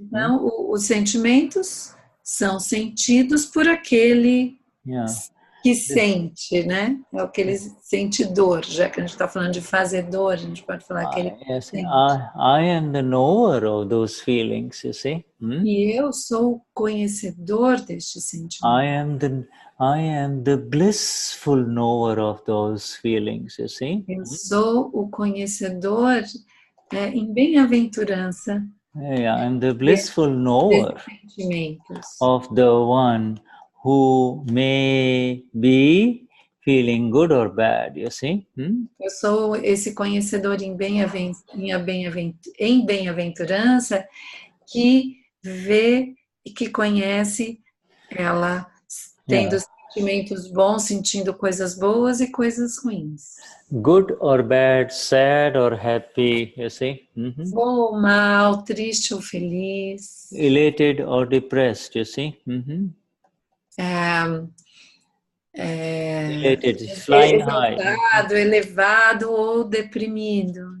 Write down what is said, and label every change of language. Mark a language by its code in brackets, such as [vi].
[pt] Então, os sentimentos são sentidos por aquele que sente, né? É aquele sentidor, já que a gente está falando de fazedor, a gente pode falar aquele que sente. [en] I am the knower of those feelings, you see? [pt] E eu sou o conhecedor deste sentimento. [en] I am the blissful knower of those feelings, you see? [pt] Eu sou o conhecedor em bem-aventurança. [en] Yeah, I'm the blissful knower of the one who may be feeling good or bad, you see? [pt] Eu sou esse conhecedor em bem-aventurança que vê e que conhece ela tendo sentimentos bons, sentindo coisas boas e coisas ruins. [en] Good or bad, sad or happy, you see? [pt] Bom ou mal, triste ou feliz. [en] Elated or depressed, you see? Elated, flying high. [pt] Elevado ou deprimido.